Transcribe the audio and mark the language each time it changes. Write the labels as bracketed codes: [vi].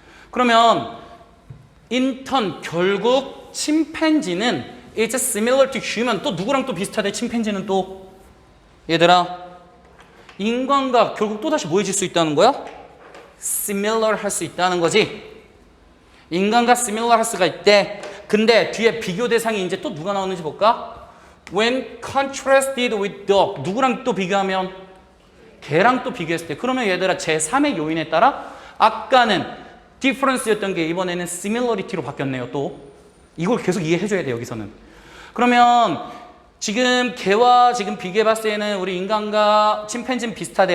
[ko] 그러면 인턴 결국 침팬지는 [en] it's similar to human. [ko] 또 누구랑 또 비슷하대? 침팬지는 또 얘들아 인간과 결국 또다시 뭐해질 수 있다는 거야? similar 할 수 있다는 거지. 인간과 similar 할 수가 있대. 근데 뒤에 비교 대상이 이제 또 누가 나오는지 볼까? [en] When contrasted with dog. [ko] 누구랑 또 비교하면? 걔랑 또 비교했을 때. 그러면 얘들아 제3의 요인에 따라 아까는 difference였던 게 이번에는 similarity로 바뀌었네요. 또 이걸 계속 이해해줘야 돼 여기서는. 그러면 지금 걔와 지금 비교해봤을 때는 우리 인간과 침팬지는 비슷하대.